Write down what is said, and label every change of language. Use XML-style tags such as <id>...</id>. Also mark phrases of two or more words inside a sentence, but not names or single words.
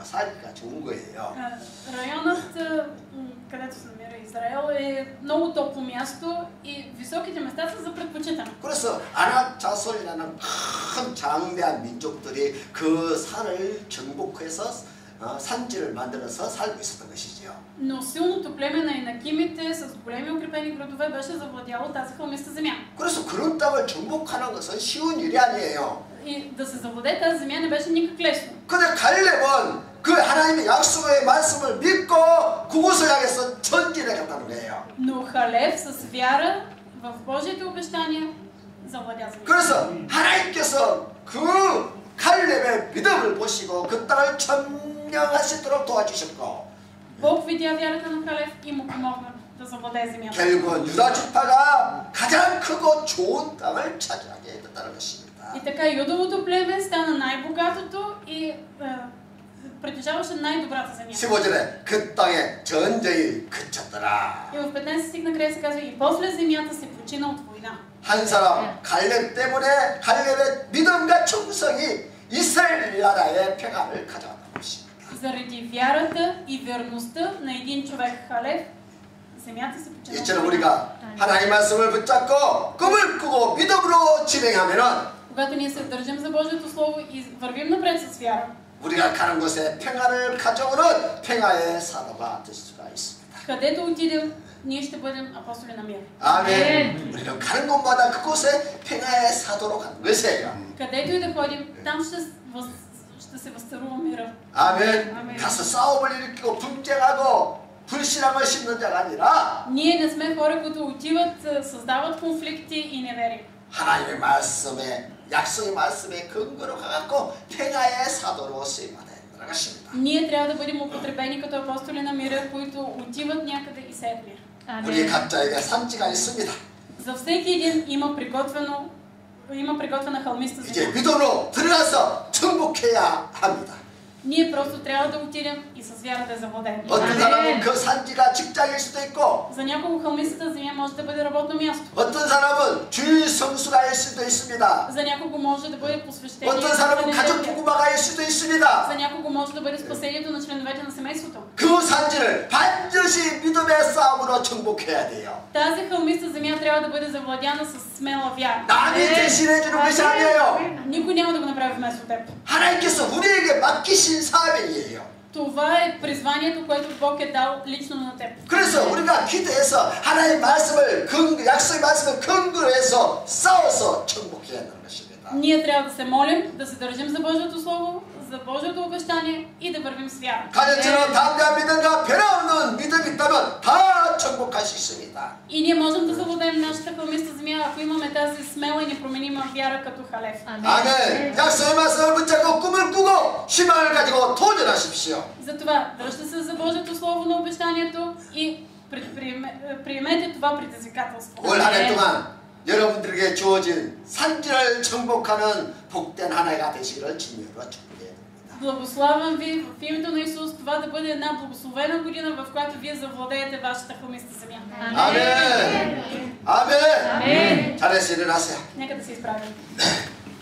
<ko>살기가 좋은 거예요.</ko> <bg>Районът, където се намира Израел, е много топло място и високите места са за предпочитане.</bg> <ko>그래서 아낙 자손이라는 큰 장대한 민족들이 그 산을 정복해서 산지를 만들어서 살고 있었던 것이죠.</ko> <bg>Но силното племе на инакимите с големи укрепени градове беше завладяло тази хълмиста земя.</bg> <ko>그래서 그런 땅을 정복하는 것은 쉬운 일이 아니에요.</ko> <bg>И да се завладее тази земя не беше никак лесно.</bg> <ko>근데 갈렙은 그 하나님의 약속의 말씀을 믿고 그곳을 향해서 전진해 갔다는 거예요.</ko> <bg>Но Халев с вяра в Божиите обещания завладя земята.</bg> <ko>그래서 하나님께서 그 갈렙의 믿음을 보시고 그 땅을 점령하시도록 도와주셨고</ko> <bg>Бог видя вярата на Халев и му помогна да завладее земята.</bg> <ko>결국은 유다 지파가 가장 크고 좋은 땅을 차지하게 됐다는 것입니다.</ko> <bg>И така Юдовото племе стана най-богатото и притежаваше най-добрата земя.</bg> <ko>15절에 그 땅에 전쟁이 그쳤더라.</ko> <bg>И в 15 стих накрая се казва и после земята се почина от война.</bg> <ko>한 사람 갈렙 때문에 갈렙의 믿음과 충성이 이스라엘 나라의 평안을 가져왔다는 것입니다.</ko> <bg>Заради вярата и верността на един човек Халев, земята се почина.</bg> <ko>이처럼 우리가 하나님 말씀을 붙잡고 꿈을 꾸고 믿음으로 진행하면은</ko> <bg>Когато ние се държим за Божието Слово и вървим напред с вяра,</bg> <ko>우리가 가는 곳에 평안을 가져오는 평화의 사도가 될 수가 있습니다.</ko> <bg>където отидем, ние ще бъдем апостоли на мир.</bg> <ko>아멘. 우리는 가는 곳마다 그곳에 평화의 사도로 가는 것이에요.</ko> <bg>Където и да ходим, там ще се възцарува мира.</bg> <ko>아멘. 가서 싸움을 일으키고 분쟁하고 불신앙을 심는 자가 아니라</ko> <bg>Ние не сме хора, които отиват, създават конфликти и неверие.</bg> <ko>하나님의 말씀에 약속의 말씀에 근거로 가갖고 평화의 사도로 쓰임받아야 되는 것입니다.</ko> <bg>Ние трябва да бъдем употребени като апостоли на мира, които отиват някъде и сеят мир.</bg> <ko>우리 각자에게 산지가 있습니다.</ko> <bg>За всеки един има приготвена хълмиста</bg> <ko>이제</ko> <bg>земя.</bg> <ko>믿음으로 들어가서 정복해야 합니다.</ko> <bg>Ние просто трябва да отидем и с вяра да завладеем.</bg> <ko>어떤 사람은 그 산지가 직장일 수도 있고</ko> <bg>За някого хълмистата земя може да бъде работно място.</bg> <ko>어떤 사람은 주일 성수가일 수도 있습니다.</ko> <bg>За някого може да бъде посвещение.</bg> <ko>어떤 사람은 가족 부부마가일 수도 있습니다.</ko> <bg>За някого може да бъде спасението на членовете на семейството.</bg> <ko>그 산지를 반드시 믿음의 싸움으로 정복해야 돼요.</ko> <bg>Тази хълмиста земя трябва да бъде завладяна с смела вяра.</bg> <ko>남이 대신해 주는 것이 아니에요.</ko> <bg>Никой няма да го направи вместо теб.</bg> <ko>하나님께서 우리에게 맡기신 사명이에요.</ko> <bg>Това е призванието, което Бог е дал лично на теб.</bg> <ko>그래서 우리가 기도해서 하나님의 말씀을 약속의 말씀을 근거로 해서 싸워서 정복해야 하는 것입니다.</ko> <bg>Ние трябва да се молим, да се държим за Божието Слово, за Божието обещание и да вървим с вяра.</bg> <ko>가년처럼 담대한 믿음과 변함없는 믿음이 있다면 다 정복할 수 있습니다.</ko> <bg>И ние можем да завладеем нашата хълмиста земя, ако имаме тази смела и непроменима вяра като Халев.</bg> <ko>아멘. 약속의 말씀을 붙잡고 꿈을 꾸고 희망을 가지고 도전하십시오.</ko> <bg>Затова дръжте се за Божието Слово на обещанието и приемете това предизвикателство.</bg> <ko>올 한 해 동안 여러분들에게 주어진 산지를 정복하는 복된 한 해가 되시기를 주님으로 축복합니다.</ko> <bg>Благославям ви в името на Исус това да бъде една благословена година, в която вие завладеете вашата хълмиста земя.</bg> <ko>아멘. 아멘. 잘해서 일어나세요.</ko> <bg>Нека да се изправим.</bg>